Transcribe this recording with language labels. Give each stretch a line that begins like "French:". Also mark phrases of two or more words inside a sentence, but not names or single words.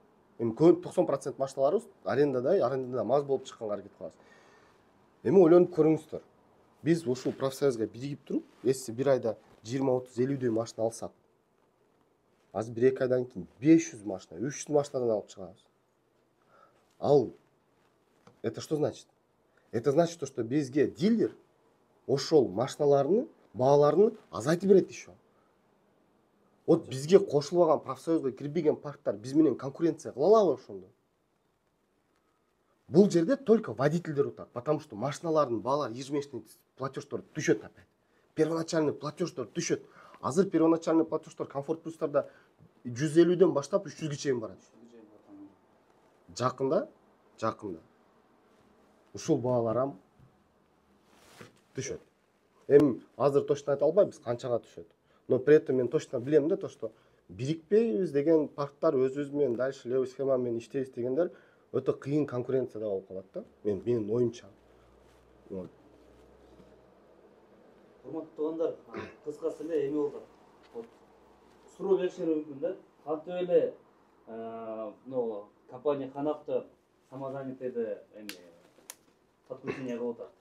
Kyrgyz: Эми 90% машиналарыбыз арендада маз болуп чыкканга аракет кылабыз. Эми ойлонуп көрүңүздөр. Биз ушул профсоюзга биригип туруп, эси бир айда 20-30-50 машина алсак, азыр 1-2 айдан кийин 500 машина, 300 машинадан алып чыгабыз.
Russian: Ал это что значит? Это значит, что
Kyrgyz: бизге дилер ошол машиналардын бааларын азайтып берет еще. Вот бизге кошулбаган профсоюзга кирбеген парктар биз менен конкуренция кыла алабы ошондо? Бул жерде только водительдер утат,
Russian: потому что
Kyrgyz: машиналардын баалары ежемесячный платеждор түшөт опять. Первоначальный платеждор түшөт. Азыр первоначальный платеждор комфорт плюстарда 150ден баштап 300ге чейин барат. Жакында ушул баалар түшөт. Эми азыр точно айта албайбыз канчага түшөт.
Russian: Но при этом
Kyrgyz: мен точно билем да,
Russian: то что
Kyrgyz: бирикпейбиз деген парктар өзүбүз менен
Russian: дальше левый схема
Kyrgyz: менен иштейбиз дегендер өтө кыйын конкуренцияда болуп калат да. Менин оюмча. Урматтуу туугандар, кыскасы эле эме болду. Вот суроо беришери мүмкүн да. Кантип эле компания Ханавто самозанятыйды подключение кылып атат.